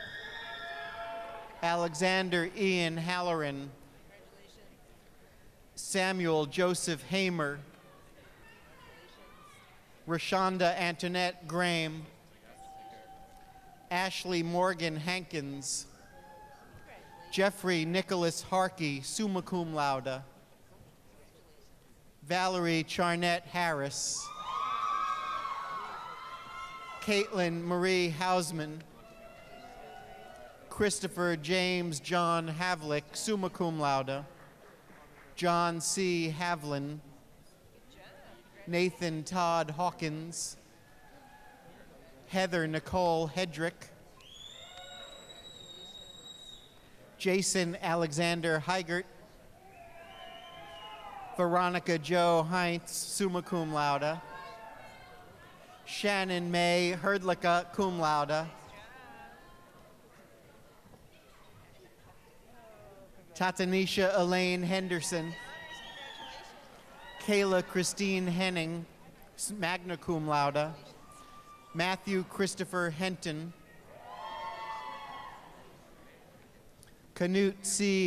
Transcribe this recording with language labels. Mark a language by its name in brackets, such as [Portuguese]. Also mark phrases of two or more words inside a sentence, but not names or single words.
[English] Alexander Ian Halloran, Samuel Joseph Hamer, Rashonda Antoinette Graham, Ashley Morgan Hankins, Jeffrey Nicholas Harkey, [Latin] summa cum laude, [English] Valerie Charnette Harris, Caitlin Marie Hausman, Christopher James John Havlick, [Latin] summa cum laude, [English] John C. Havlin, Nathan Todd Hawkins, Heather Nicole Hedrick, Jason Alexander Heigert, Veronica Jo Heinz, [Latin] summa cum laude, Shannon May Herdlicka, cum laude, [English] Tatanisha Elaine Henderson, Kayla Christine Henning, [Latin] magna cum laude, [English] Matthew Christopher Henton, Canute C.